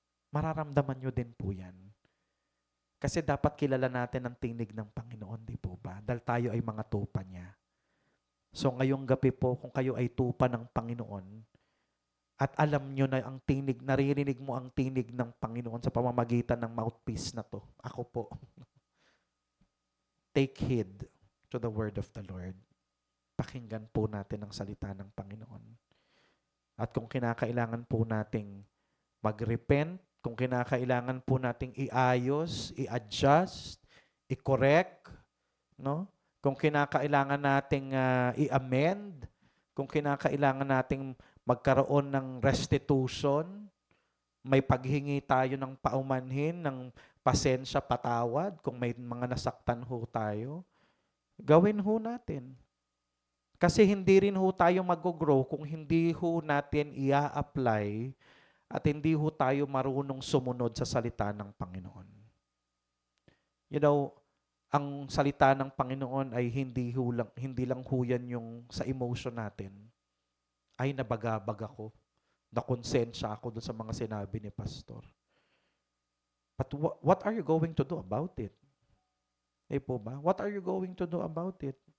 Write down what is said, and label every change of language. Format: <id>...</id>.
<tl>Mararamdaman nyo din po yan. Kasi dapat kilala natin ang tinig ng Panginoon, di po ba? Dahil tayo ay mga tupa niya. So ngayong gabi po, kung kayo ay tupa ng Panginoon, at alam nyo na ang tinig, naririnig mo ang tinig ng Panginoon sa pamamagitan ng mouthpiece na to. Ako po.</tl> <en>Take heed to the word of the Lord.</en> <tl>Pakinggan po natin ang salita ng Panginoon. At kung kinakailangan po nating mag-repent, kung kinakailangan po nating iayos, i-adjust, i-correct, no? Kung kinakailangan nating i-amend, kung kinakailangan nating magkaroon ng restitution, may paghingi tayo ng paumanhin, ng pasensya, patawad, kung may mga nasaktan ho tayo, gawin ho natin. Kasi hindi rin ho tayo mag-grow kung hindi ho natin i-apply at hindi ho tayo marunong sumunod sa salita ng Panginoon.</tl> <en>You know,</en> <tl>ang salita ng Panginoon ay hindi lang ho yan yung sa emotion natin. Ay, nabagabag ako. Nakonsensya ako doon sa mga sinabi ni Pastor.</tl> <en>But what are you going to do about it?</en> <tl>Po ba?</tl> <en>What are you going to do about it?</en>